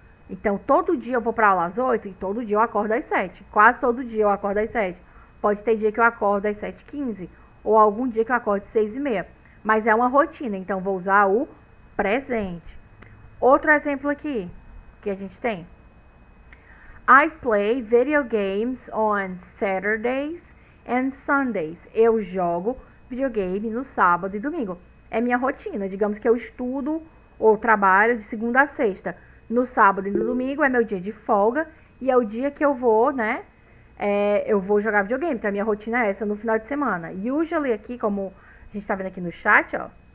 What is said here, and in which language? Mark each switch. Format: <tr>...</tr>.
<pt>Então, todo dia eu vou para aula às 8 e todo dia eu acordo às 7. Quase todo dia eu acordo às 7. Pode ter dia que eu acordo às 7h15 ou algum dia que eu acordo às 6h30. Mas é uma rotina, então vou usar o presente. Outro exemplo aqui que a gente tem.</pt> <en>I play video games on Saturdays and Sundays.</en> <pt>Eu jogo videogame no sábado e domingo. É minha rotina. Digamos que eu estudo ou trabalho de segunda a sexta. No sábado e no domingo é meu dia de folga. E é o dia que eu vou, né? Eu vou jogar videogame. Então a minha rotina é essa no final de semana. Usually aqui, como a gente tá vendo aqui no chat, ó.</pt>